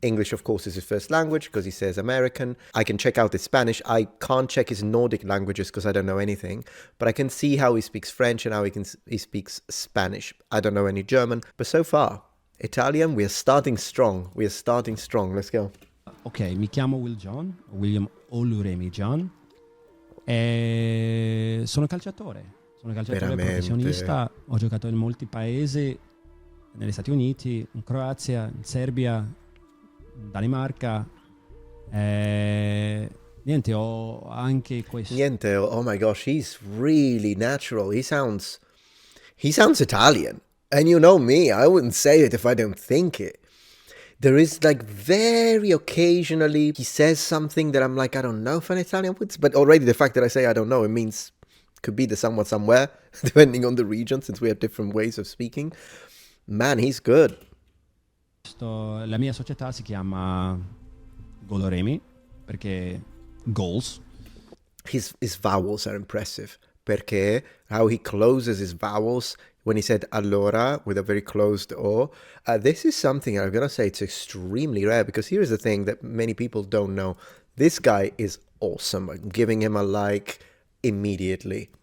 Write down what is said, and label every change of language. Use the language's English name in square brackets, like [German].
[English] English, of course, is his first language because he says American. I can check out his Spanish. I can't check his Nordic languages because I don't know anything. But I can see how he speaks French and how he speaks Spanish. I don't know any German. But so far, Italian, we are starting strong. We are starting strong. Let's go. [Italian] Ok, mi chiamo William Goluremi John e sono calciatore. Sono calciatore Veramente. professionista. Ho giocato in molti paesi. Negli Stati Uniti, in Croazia, in Serbia, Danimarca. Niente, ho anche questo. Niente, [English] oh my gosh, he's really natural. He sounds Italian. And you know me, I wouldn't say it if I don't think it. There is like very occasionally he says something that I'm like, I don't know if an Italian would, but already the fact that I say I don't know, it means could be the somewhat somewhere, depending on the region, since we have different ways of speaking. Man, he's good. [Italian] La mia società si chiama Goluremi perché goals. [English] His vowels are impressive. [Italian] Perché [English] how he closes his vowels when he said allora with a very closed O. This is something I'm gonna say it's extremely rare because here's the thing that many people don't know. This guy is awesome. I'm giving him a like immediately.